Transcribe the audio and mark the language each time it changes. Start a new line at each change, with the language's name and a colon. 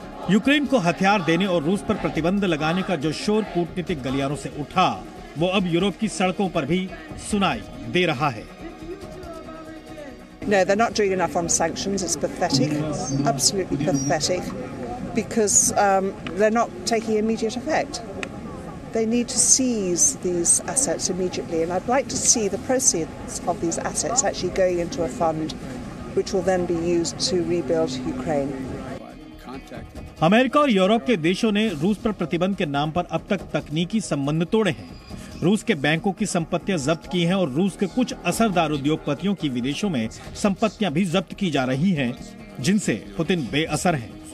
Hindi: Ukraine को हथियार देने और रूस पर प्रतिबंध लगाने का जो शोर कूटनीतिक गलियारों से उठा, वो अब यूरोप की सड़कों पर भी सुनाई दे रहा है।
English: No, they're not doing enough on sanctions. It's pathetic, absolutely pathetic, because they're not taking immediate effect. They need to seize these assets immediately, and I'd like to see the proceeds of these assets actually going into a fund which will then be used to rebuild Ukraine.
Hindi: America और Europe के देशों ने रूस पर प्रतिबंध के नाम पर अब तक तकनीकी संबंध तोड़े हैं। रूस के बैंकों की संपत्तियां जब्त की हैं और रूस के कुछ असरदार उद्योगपतियों की विदेशों में संपत्तियां भी जब्त की जा रही हैं, जिनसे पुतिन बेअसर हैं।